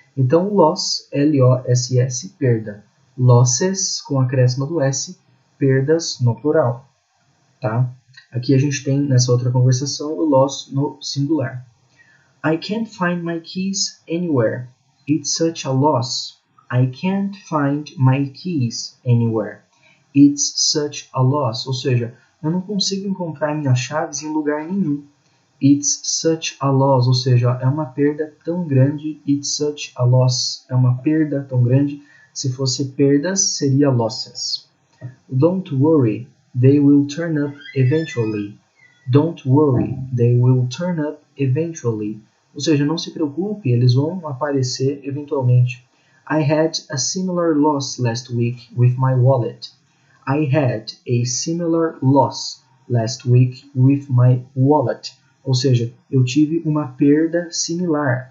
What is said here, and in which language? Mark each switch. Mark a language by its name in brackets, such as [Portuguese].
[Portuguese] Então, loss, L-O-S-S, perda. Losses, com a acréscimo do S, perdas no plural. Tá? Aqui a gente tem, nessa outra conversação, o loss no singular. [English] I can't find my keys anywhere. It's such a loss. I can't find my keys anywhere. It's such a loss. [Portuguese] Ou seja, eu não consigo encontrar minhas chaves em lugar nenhum. [English] It's such a loss. [Portuguese] Ou seja, é uma perda tão grande. [English] It's such a loss. [Portuguese] É uma perda tão grande. Se fosse perdas, seria losses. [English] Don't worry. They will turn up eventually. Don't worry. They will turn up eventually. [Portuguese] Ou seja, não se preocupe, eles vão aparecer eventualmente. [English] I had a similar loss last week with my wallet. I had a similar loss last week with my wallet. [Portuguese] Ou seja, eu tive uma perda similar.